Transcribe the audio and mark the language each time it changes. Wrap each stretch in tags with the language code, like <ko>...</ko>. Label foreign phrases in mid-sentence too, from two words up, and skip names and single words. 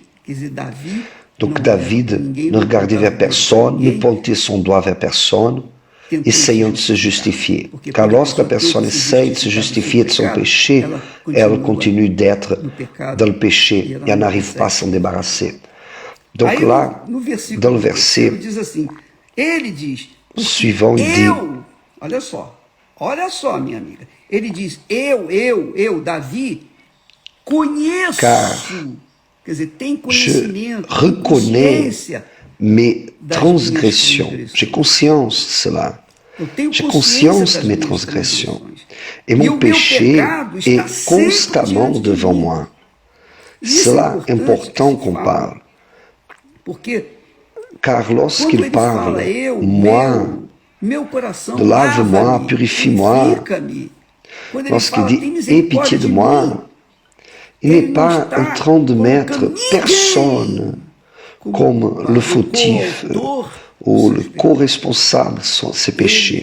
<fr>Donc David ne regardait vers personne, ne pointait son doigt vers personne, essayant de se justifier. Car lorsque la personne essaye de se justifier de son péché, elle continue d'être dans le péché et elle n'arrive pas à s'en débarrasser. Donc là, dans le verset suivant, il dit,</fr> <pt>olha só, minha amiga, ele diz, eu, Davi, conheço, quer dizer, tem conhecimento,</pt> <fr>je reconnais mes transgressions. J'ai conscience de cela. J'ai conscience de mes transgressions. Et mon péché est constamment devant moi. C'est là important qu'on parle. Car lorsqu'il parle, moi, de lave-moi, purifie-moi, lorsqu'il dit « aie pitié de moi », il n'est pas en train de mettre personne comme le fautif ou le co-responsable de ses péchés.</fr>